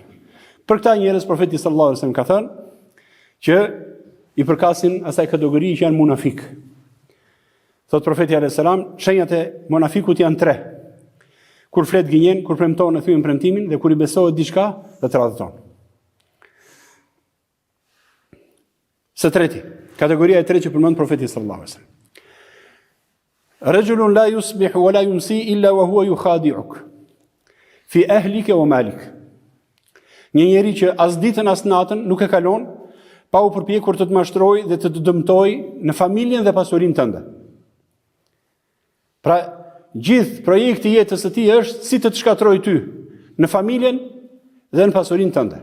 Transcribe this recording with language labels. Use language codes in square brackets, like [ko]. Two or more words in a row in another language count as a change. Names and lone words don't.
[sq] Për këta njerëz profeti [ar] صلى الله عليه وسلم [sq] ka thënë që i përkasin asaj kategori që janë munafik. Thot profeti [ar] عليه السلام, [sq] shenjat e monafikut janë 3. Kur flet gënjen, kur premton e thyen premtimin dhe kur i besohet diçka, dhe tradhton. Së treti, kategoria e tretë që përmend profeti [ar] صلى الله عليه وسلم. رجل لا يصبح ولا يمسي إلا وهو يخادعك في أهلك ومالك. [sq] Një njeri që as ditën as natën nuk e kalon pa u përpjekur të të mashtrojë dhe të dëmtojë në familjen dhe pasurinë tënde. Pra, gjithë projekti i jetës së tij është si të shkatrojë ty në familjen dhe në pasurinë tënde.